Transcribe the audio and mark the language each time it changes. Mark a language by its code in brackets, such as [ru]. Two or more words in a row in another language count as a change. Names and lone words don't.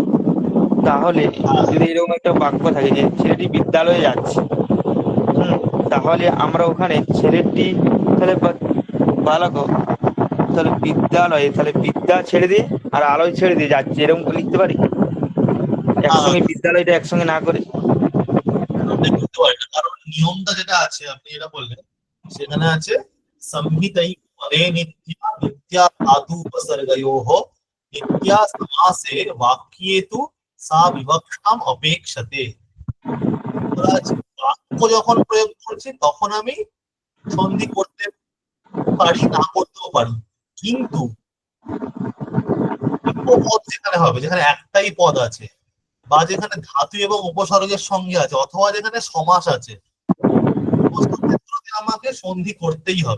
[bn] তাহলে যদি এরকম একটা বাক্য থাকে যে ছেলেটি বিদ্যালয়ে যাচ্ছে, তাহলে আমরা ওখানে ছেলেটি তাহলে বালক তাহলে বিদ্যালয়ে তাহলে বিদ্যা ছেড়ে দিয়ে আর আলোয় ছেড়ে দিয়ে যাচ্ছে, এরকম করে লিখতে পারি একসঙ্গে, বিদ্যালয়টা একসঙ্গে না করে। করতে পারি না, কারণ নিয়মটা যেটা আছে আপনি যেটা বললেন সেখানে আছে [sa] संहितै परे नित्या धातु उपसर्गयोः नित्या समासे वाक्ये तु सा विवक्षाम अपेक्षते। [bn] বাক্য যখন প্রয়োগ করছি তখন আমি সন্ধি করতে পারি না করতেও পারি, কিন্তু পদ যেখানে হবে, যেখানে একটাই পদ আছে বা যেখানে ধাতু এবং উপসর্গের সঙ্গে আছে অথবা যেখানে সমাস আছে আমাকে সন্ধি করতেই হবে।